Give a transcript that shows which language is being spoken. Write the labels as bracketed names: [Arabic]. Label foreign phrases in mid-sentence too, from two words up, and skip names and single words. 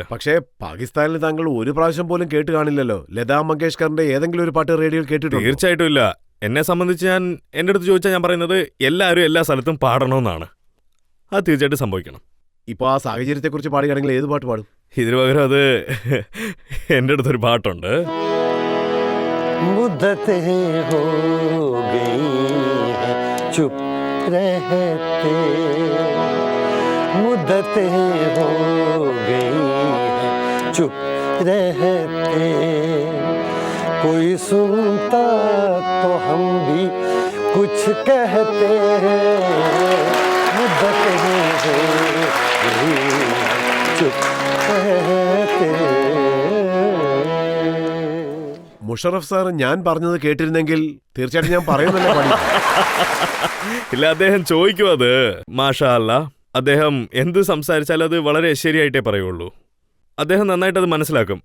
[Malayalam] പക്ഷേ പാകിസ്ഥാനിൽ താങ്കൾ ഒരു പ്രാവശ്യം പോലും കേട്ട് കാണില്ലല്ലോ. ലതാ മങ്കേഷ്കറിന്റെ ഏതെങ്കിലും ഒരു പാട്ട് റേഡിയോയിൽ കേട്ടിട്ടുണ്ടോ? തീർച്ചയായിട്ടും ഇല്ല. എന്നെ സംബന്ധിച്ച് എന്റെ അടുത്ത് ചോദിച്ചാൽ ഞാൻ പറയുന്നത് എല്ലാവരും എല്ലാ സ്ഥലത്തും പാടണമെന്നാണ്. അത് തീർച്ചയായിട്ടും സംഭവിക്കണം. ഇപ്പൊ ആ സാഹചര്യത്തെക്കുറിച്ച് പാടുകയാണെങ്കിൽ ഏത് പാട്ട് പാടും? ഇതിനു പകരം അത് എൻ്റെ അടുത്തൊരു പാട്ടുണ്ട്. [Hindi] मुद्दतें हो गई हैं चुप रहते, मुद्दतें हो गई हैं चुप रहते, कोई सुनता तो हम भी कुछ कहते हैं, मुद्दतें हो गई चुप रहते. [Malayalam] മുഷറഫ് സാർ, ഞാൻ പറഞ്ഞത് കേട്ടിരുന്നെങ്കിൽ തീർച്ചയായിട്ടും ഞാൻ പറയുന്നല്ലേ പാടി. ഇല്ല, അദ്ദേഹം ചോദിക്കും അത്. [Arabic] ما شاء الله, [Malayalam] അദ്ദേഹം എന്ത് സംസാരിച്ചാലും അത് വളരെ ശരിയായിട്ടേ പറയുള്ളൂ. അദ്ദേഹം നന്നായിട്ട് അത് മനസ്സിലാക്കും.